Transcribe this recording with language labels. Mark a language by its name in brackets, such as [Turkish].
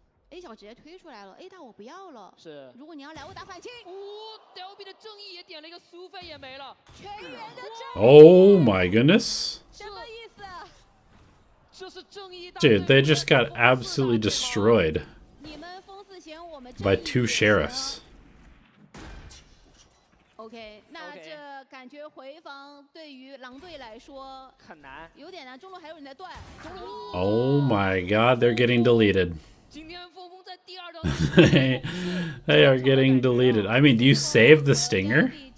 [Chinese] A 小直接推出来了 ，A 大我不要了。是，如果你要来，我打反清。 Delby 的正义也点了一个苏菲也没了，全员的正义。 [English] Oh my goodness! [Chinese] 什么意思？这是正义大。 [English] Dude, they just got absolutely destroyed by 2 sheriffs. [Chinese] OK， 那这感觉回防对于狼队来说很难，有点难。中路还有人在断。 [English] Oh my God, they're getting deleted. [Chinese] 今天峰峰在第2章 [English] They are getting deleted. I mean, do you save the stinger?